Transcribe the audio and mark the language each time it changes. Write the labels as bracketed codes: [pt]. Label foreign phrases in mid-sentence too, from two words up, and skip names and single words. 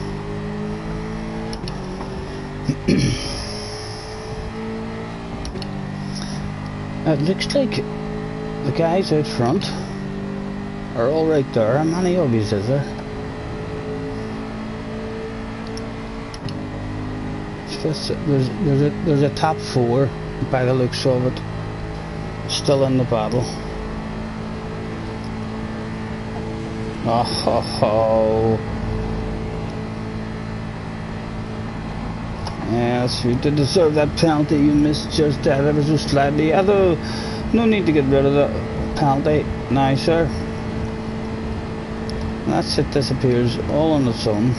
[en] It looks like the guys out front are all right there. How many of yous is there? It's just, there's a top four by the looks of it, still in the battle. Oh ho ho. Yes, you did deserve that penalty. You missed just that ever so slightly. Although, no need to get rid of the penalty now, sir. That's it, disappears all on its own.